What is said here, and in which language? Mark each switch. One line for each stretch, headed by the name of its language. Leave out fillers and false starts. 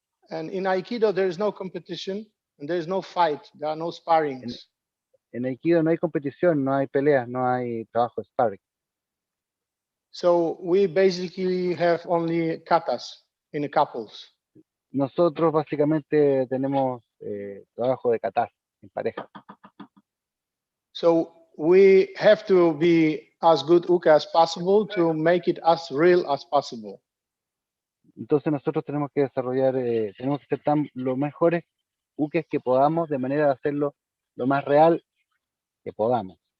English: And in Aikido, there is no competition and there is no fight. There are no sparrings.
Spanish: En Aikido no hay competición, no hay peleas, no hay trabajo de sparring.
English: So we basically have only katas in the couples.
Spanish: Nosotros básicamente tenemos trabajo de katas en pareja.
English: So we have to be as good uke as possible to make it as real as possible.
Spanish: Entonces nosotros tenemos que desarrollar, tenemos que ser los mejores ukes que podamos, de manera de hacerlo lo más real que podamos.